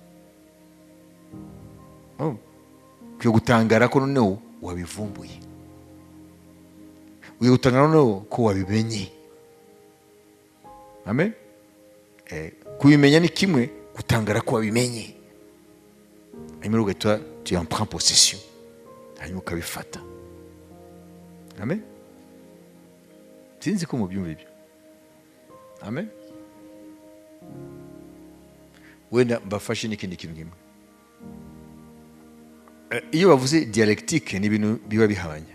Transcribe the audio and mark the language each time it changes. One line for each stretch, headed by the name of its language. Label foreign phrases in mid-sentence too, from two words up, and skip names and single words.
Kinyarwanda: Ukwiye gutangara ko noneho wabivumbuye, ukwiye gutangara noneho ko wabimenye. Amen. Kubimenya ni kimwe, gutangara ko wabimenye hanyuma ugahita tu
French: en prends possession,
Kinyarwanda: hanyuma ukabifata. Amen. Sinzi ko mubyumva ibyo. Amen. Wenda mbafashe n'ikindi kintu kimwe. Iyo bavuze dialectique ni ibintu biba bihabanye.